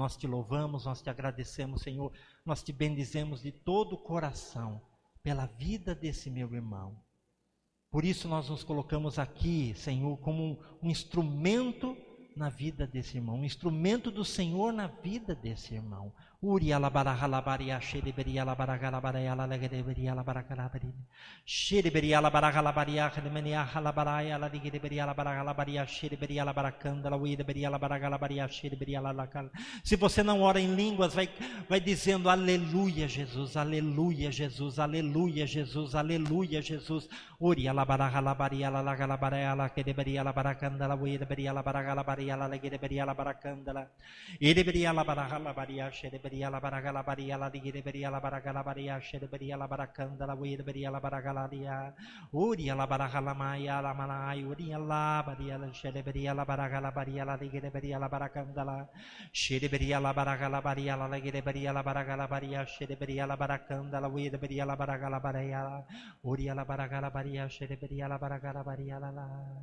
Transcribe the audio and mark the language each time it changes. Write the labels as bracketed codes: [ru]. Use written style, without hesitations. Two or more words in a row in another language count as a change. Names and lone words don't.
[pt] Nós te louvamos, nós te agradecemos, Senhor. Nós te bendizemos de todo o coração pela vida desse meu irmão. Por isso nós nos colocamos aqui, Senhor, como um instrumento na vida desse irmão, um instrumento do Senhor na vida desse irmão. Uri alabaraha labaria xereberia labaraga labaria lalegereberia labaragalabari xereberia labaraga labaria remenia labaraia lalegereberia labaraga labaria xereberia labaracanda lauireberia labaraga labaria xereberia lalacal. Se você não ora em línguas, vai dizendo aleluia Jesus, aleluia Jesus, aleluia Jesus, aleluia Jesus. Uri alabaraha labaria lalaga labaria lalegereberia labaracanda lauireberia labaraga labaria lalegereberia labaracanda ireberia labaraga labaria xereberia la baragala baria la digeberia la baragala baria shereberia la barakanda la wereberia la baragalaria uria la baragala maya la manai uria la baria la shereberia la baragala baria la digeberia la barakanda la shereberia la baragala baria la digeberia la baragala baria shereberia la barakanda la wereberia la baragala baria uria la baragala baria shereberia la baragala baria la.